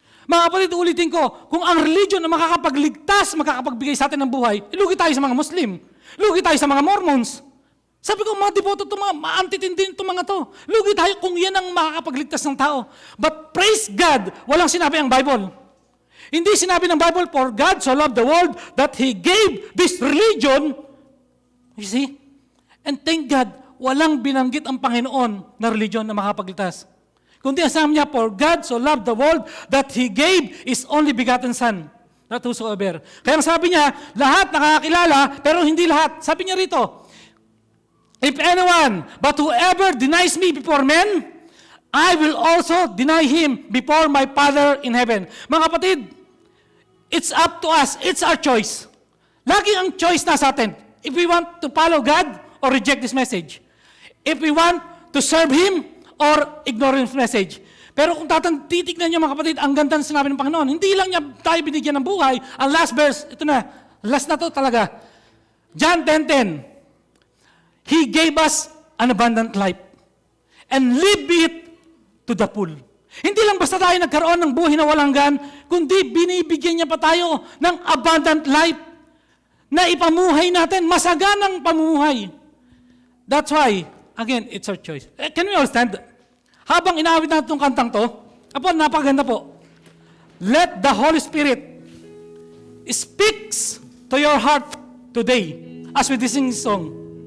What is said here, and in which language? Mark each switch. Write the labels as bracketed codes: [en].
[tl] Mga kapatid, ulitin ko, kung ang religion na makakapagligtas, makakapagbigay sa atin ng buhay, lugi tayo sa mga Muslim. Lugi tayo sa mga Mormons. Sabi ko, mga devoto to, mga antitindi itong mga to. Lugi tayo kung yan ang makakapagligtas ng tao. [en] But praise God, [tl] walang sinabi ang Bible. Hindi sinabi ng Bible, [en] for God so loved the world that He gave this religion. You see? [tl] And thank God, walang binanggit ang Panginoon na religion na makakapagligtas. Kundi ang sabi niya, [en] for God so loved the world that He gave His only begotten Son. Not whosoever. [tl] Kaya sabi niya, lahat nakakakilala, pero hindi lahat. Sabi niya rito, [en] if anyone, but whoever denies me before men, I will also deny him before my Father in heaven. Mga kapatid, it's up to us. It's our choice. [tl] Lagi ang choice na sa atin. [en] If we want to follow God or reject this message. If we want to serve Him or ignore His message. [tl] Pero kung titignan niyo mga kapatid, ang ganda ng sinabi ng Panginoon, hindi lang niya tayo binigyan ng buhay. Ang last verse, ito na, last na to talaga. John 10:10. [en] He gave us an abundant life and live it to the full. [tl] Hindi lang basta tayo nagkaroon ng buhay na walang hanggan, kundi binibigyan niya pa tayo ng abundant life na ipamuhay natin, masaganang pamuhay. [en] That's why, again, it's our choice. Can we all stand? [tl] Habang inaawit natin itong kantang to, napakaganda po. [en] Let the Holy Spirit speaks to your heart today as we sing this song.